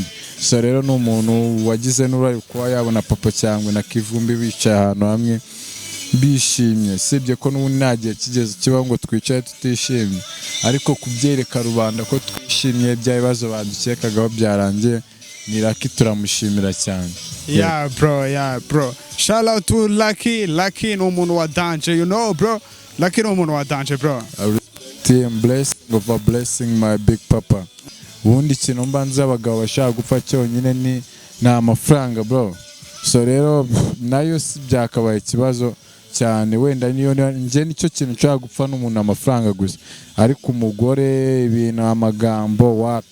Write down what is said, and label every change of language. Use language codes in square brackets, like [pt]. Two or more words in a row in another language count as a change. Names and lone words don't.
[rw] So rero ni umuntu wagize n'uruhare kuba yabona papa cyangwe na Kivumbi bicaye ahantu hamwe bishimye, sibye ko n'ubu nta gihe kigeze kibaho ngo twicaye tutishimye, ariko kubyereka rubanda ko twishimye bya bibazo badukekagaho byarangiye, ni Lucky turamushimira cyane. [en] Yeah bro, shout out to [rw] Lucky ni umuntu wa danger, [en] you know bro, [rw] Lucky ni umuntu wa danger bro. [en] I'm blessing over blessing my big papa. [rw] Ubundi ikintu mba nzi abagabo bashaka gupfa cyonyine ni amafaranga bro. So rero nayo si byakabaye ikibazo cyane, wenda niyo nje nicyo kintu nshaka gupfa n'umuntu amafaranga gusa, ariko umugore ibintu amagambo wapi.